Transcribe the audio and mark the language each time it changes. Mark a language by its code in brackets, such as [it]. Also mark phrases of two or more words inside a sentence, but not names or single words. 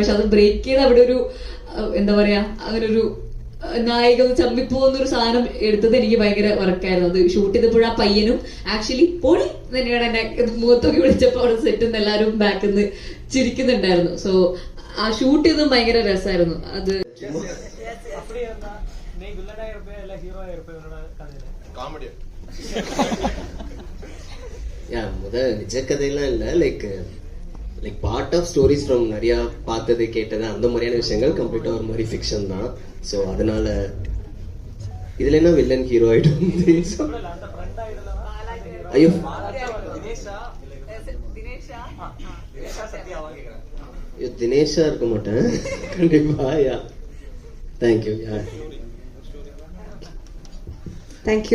[ml] പക്ഷെ അത് ബ്രേക്ക് ചെയ്ത് അവിടെ ഒരു എന്താ പറയാ, അങ്ങനൊരു നായിക ചമ്മിപ്പോന്നൊരു സാധനം എടുത്തത് എനിക്ക് ഭയങ്കര വർക്കായിരുന്നു. അത് ഷൂട്ട് ചെയ്തപ്പോഴും ആ പയ്യനും ആക്ച്വലി പൊളി തന്നെയാണ് എന്നെ മുഖത്തൊക്കെ വിളിച്ചപ്പോൾ അവിടെ സെറ്റിൽ നിന്ന് എല്ലാവരും ബാക്കിൽ നിന്ന് ചിരിക്കുന്നുണ്ടായിരുന്നു. സോ ആ ഷൂട്ട് ചെയ്തതും ഭയങ്കര രസമായിരുന്നു. അത് [ta] நிஜ கதையெல்லாம் இல்ல, [en] like part of stories from [ta] நிறைய பார்த்தது கேட்டது அந்த மாதிரியான விஷயங்கள் கம்ப்ளீட்டா ஒரு மாதிரி ஃபிக்ஷன் தான். ஸோ அதனால இதுல என்ன வில்லன் ஹீரோ ஆயிடும். ஐயோ தினேஷா இருக்க மாட்டேன் கண்டிப்பா. [en] Ya thank you. Ya Thank you.